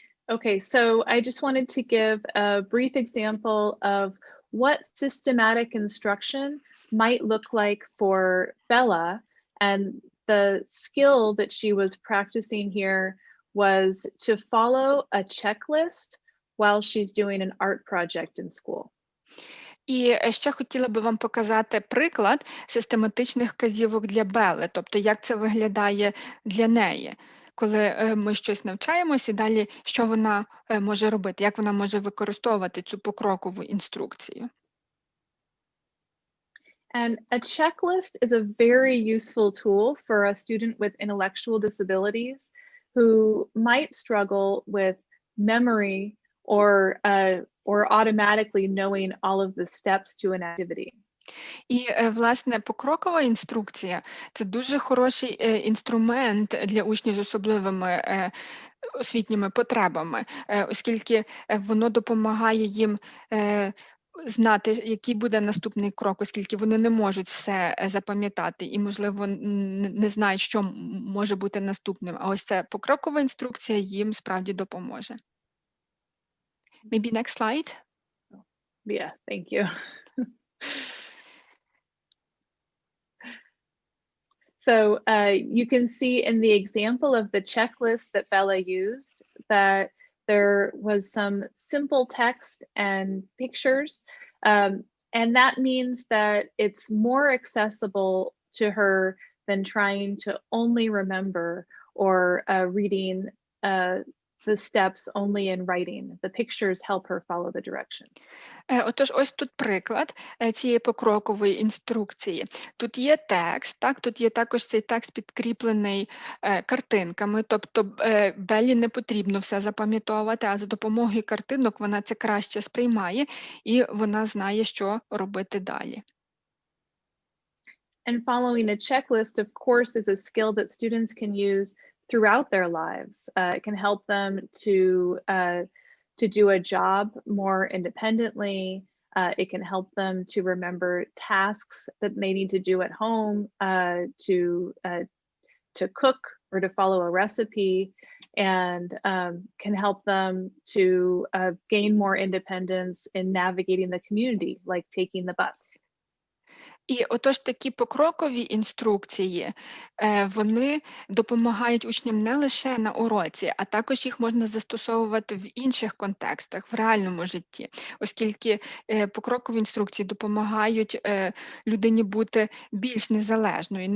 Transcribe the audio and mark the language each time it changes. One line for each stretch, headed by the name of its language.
English: Okay, so I just wanted to give a brief example of what systematic instruction might look like for Bella, and the skill that she was practicing here was to follow a checklist while she's doing an art project in school.
Ukrainian: І ще хотіла би вам показати приклад систематичних вказівок для Белли, тобто як це виглядає для неї, коли ми щось навчаємося і далі що вона може робити, як вона може використовувати цю покрокову інструкцію.
English: And a checklist is a very useful tool for a student with intellectual disabilities who might struggle with memory or automatically knowing all of the steps to an activity.
Ukrainian: І, власне, покрокова інструкція – це дуже хороший інструмент для учнів з особливими освітніми потребами, оскільки воно допомагає їм знати, який буде наступний крок, оскільки вони не можуть все запам'ятати і, можливо, не знають, що може бути наступним. А ось ця покрокова інструкція їм справді допоможе.
English: Maybe next slide. Yeah, thank you. So you can see in the example of the checklist that Bella used that there was some simple text and pictures. And that means that it's more accessible to her than trying to only remember or reading the steps only in writing. The pictures help her follow the directions.
Ukrainian: Отож, ось тут приклад цієї покрокової інструкції. Тут є текст, так, тут є також цей текст підкріплений картинками, тобто Беллі не потрібно все запам'ятовувати, а за допомогою картинок вона це краще сприймає і вона знає, що робити далі.
English: And following a checklist, of course, is a skill that students can use throughout their lives. It can help them to do a job more independently. It can help them to remember tasks that they need to do at home, to cook or to follow a recipe, and can help them to gain more independence in navigating the community, like taking the bus.
Ukrainian: І отож такі покрокові інструкції, вони допомагають учням не лише на уроці, а також їх можна застосовувати в інших контекстах, в реальному житті, оскільки покрокові інструкції допомагають людині бути більш незалежною.